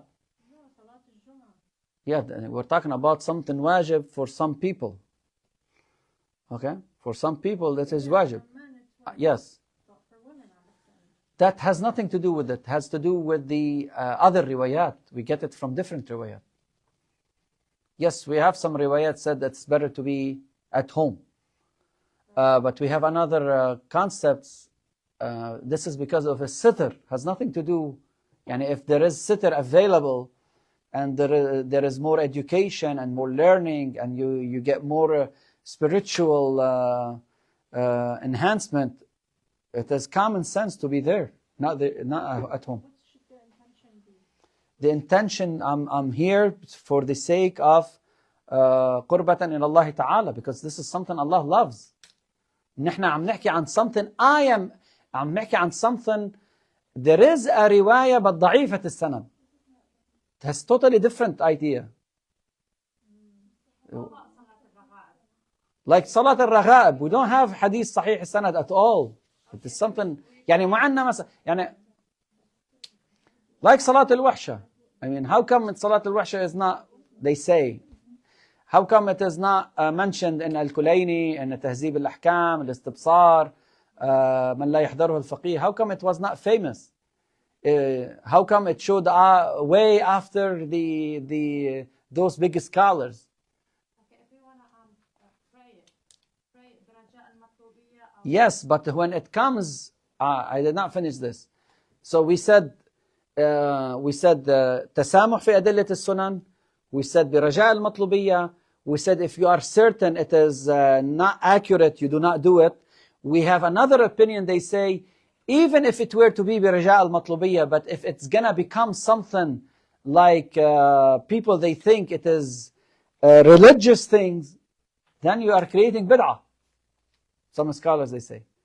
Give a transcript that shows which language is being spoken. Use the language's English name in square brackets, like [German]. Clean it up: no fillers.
[English] No, [Arabic] صلاة الجمعة. [English] Yeah, we're talking about something wajib for some people. Okay? For some people, that is wajib. For men, it's wajib. Yes. But for women, I understand. That has nothing to do with it. It has to do with the other riwayat. We get it from different riwayat. Yes, we have some riwayat said that it's better to be at home. But we have another concepts. This is because of a sitr. Has nothing to do. And if there is sitr available, and there is more education and more learning, and you get more spiritual enhancement, it is common sense to be there, not at home. What should the intention be? The intention, I'm here for the sake of [Arabic] قربة إلى الله تعالى, [English] because this is something Allah loves. [Arabic] نحن عم نحكي عن [English] something, [Arabic] عم نحكي عن something, [English] there is a [Arabic] رواية [English] but [Arabic] ضعيفة السند. [English] It has totally different idea. Like Salat al-Raghaib, we don't have hadith sahih sanad at all. It is something, [Arabic] يعني معنا مثلا, [English] يعني like Salat al-Wahsha. I mean, how come Salat al-Wahsha is not, they say, how come it is not mentioned in Al-Kulayni, in Tahzib al-Ahkam, al-Istibsar, من لا يحضره الفقيه? How come it was not famous? How come it showed way after those big scholars? Okay, if you want to pray [Arabic] برجاء المطلوبية أو [English] Yes, but when it comes, I did not finish this. So we said [Arabic] تسامح في أدلة السنن. [English] We said [Arabic] برجاء المطلوبية. [English] We said if you are certain it is not accurate, you do not do it. We have another opinion. They say even if it were to be [Arabic] برجاء المطلوبية, [English] but if it's gonna become something like people they think it is religious things, then you are creating bid'ah. Some scholars they say.